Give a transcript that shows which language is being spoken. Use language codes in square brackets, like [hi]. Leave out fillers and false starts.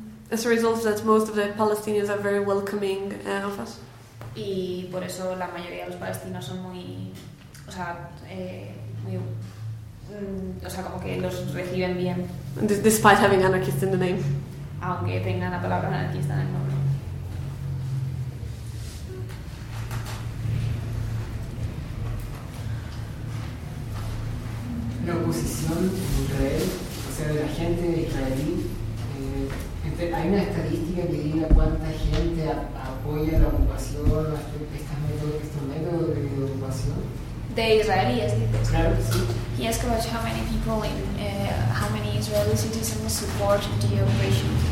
[en] As a result of that, most of the Palestinians are very welcoming of us. [es] Y por eso la mayoría de los palestinos son muy, o sea, muy, o sea, como que los reciben bien. [en] Despite having anarchist in the name. [es] Aunque tengan la palabra anarquista en el nombre. La oposición en Israel, o sea, de la gente israelí, ¿hay una estadística que diga cuánta gente apoya la ocupación, estos métodos de ocupación? De israelíes, dices. Claro, sí. [en] He asked about how many people in how many Israeli citizens support the operation.